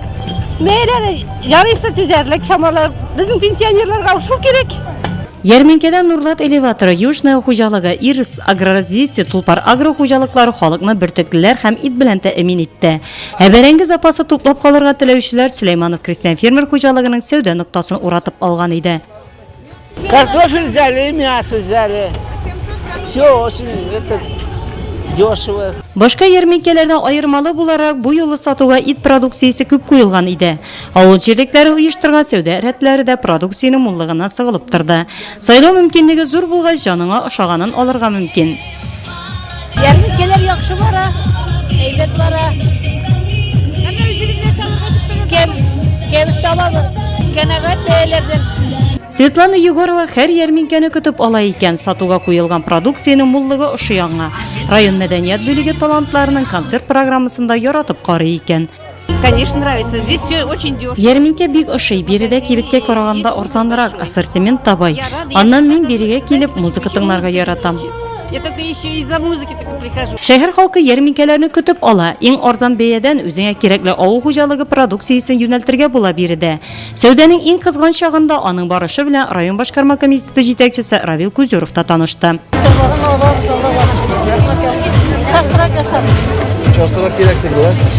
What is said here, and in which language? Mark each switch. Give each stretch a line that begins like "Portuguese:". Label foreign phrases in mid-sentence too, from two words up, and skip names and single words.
Tatar: Бәяләре ярыйсы түзәрлек шамалы. Безнең пенсионерларга шул кирәк. Ярминкәдә Нурлат элеваторы, Южная хуҗалыгы, Ирис агроразвитие, Тулпар агро хуҗалыклары халыкны бөртеклеләр һәм ит белән тәэмин итте. Бәрәңге запасы туплап калырга теләүчеләр Сөләйманов крестьян фермер хуҗалыгының сәүдә ноктасын уратып алган иде.
Russian: Картофель взяли, мясо взяли. Все очень дешево.
Tatar: Башка ярминкәләрдә аермалы буларак бу юлы сатуга ит продукциясе күп куелган иде. Авыл җирлекләре оештырган сәүдә рәтләре дә продукцияның муллыгына сыгылып торды. Сайлау мөмкинлеге зур булгач, җаныңа ошаганын алырга мөмкин. Ярминкәләр яхшы бара, әйбәт бара. Кем алабыз? Канәгать бәяләрдән. Светлана Егорова һәр ярминкәне көтеп ала икән. Сатуга куелган продукцияның муллыгы ошый аңа. Район мәдәният бүлеге талантларының концерт программасында яратып карый икән.
Russian: Конечно, нравится. Здесь все очень дешево.
Tatar: Ярминкә бик ошый, биредә кибеткә караганда арзанрак, ассортимент табай. Аннан мин бирегә килеп музыка тыңларга яратам.
Russian: Я только еще из-за музыки так прихожу.
Tatar: Шәһәр халкы ярминкәләрне көтеп ала. Иң арзан бәядән үзеңә кирәкле авыл хуҗалыгы продукциясен юнәлтергә була биредә. Сәүдәнең иң кызган чагында аның барышы белән район башкарма комитеты җитәкчесе Равил Кузеров та танышты. Частырак кирәктер була.